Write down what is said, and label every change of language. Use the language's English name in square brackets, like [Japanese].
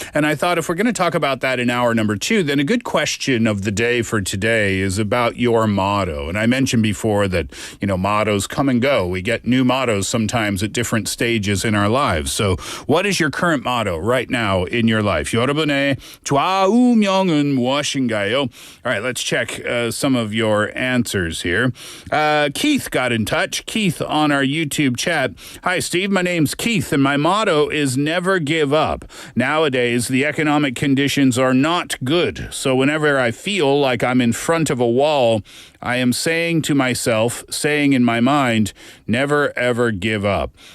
[English] And I thought if we're going to talk about that in hour number 2, then a good question of the day for today is about your motto. And I mentioned before that, mottos come and go. We get new mottos sometimes at different stages in our lives. So what is your current motto right now in your life? [Korean] 여러분의 좌우명은 무엇인가요? [English] All right, let's check some of your answers here. Keith got in touch. Keith on our YouTube chat. Hi, Steve. My name's Keith. And my motto is never give up. Nowadays, the economic conditions are not good. So whenever I feel like I'm in front of a wall, I am saying to myself, saying in my mind, never ever give up.